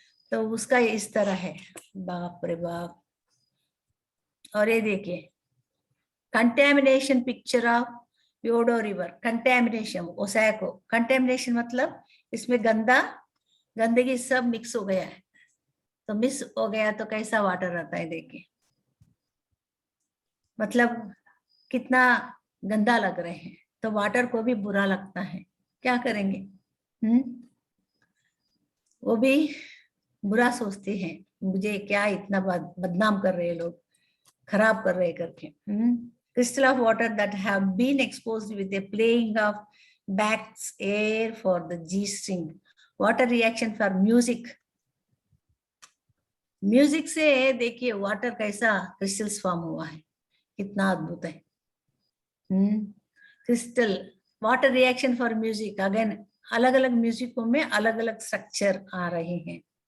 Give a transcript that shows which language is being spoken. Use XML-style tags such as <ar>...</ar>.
<hi>तो उसका इस तरह है, बाप रे बाप। और ये देखिए</hi> <en>contamination picture of Yodo river,</en> <hi>contamination ओसैको, contamination मतलब इसमें गंदगी सब मिक्स हो गया है, तो मिक्स हो गया तो कैसा वाटर रहता है देखिए, मतलब कितना गंदा लग रहे हैं, तो वाटर को भी बुरा लगता है, क्या करेंगे। वो भी बुरा सोचते हैं, मुझे क्या इतना बदनाम कर रहे हैं लोग, खराब कर रहे करके।</hi> <en>Crystal of water that have been exposed with a playing of backs air for the G string. Water reaction for music.</en> <hi>Music से देखिए वाटर कैसा क्रिस्टल्स फॉर्म हुआ है, कितना अद्भुत है।</hi> <en>crystal water reaction for music, again</en> <hi>अलग अलग म्यूजिकों में अलग अलग स्ट्रक्चर आ रहे हैं।</hi>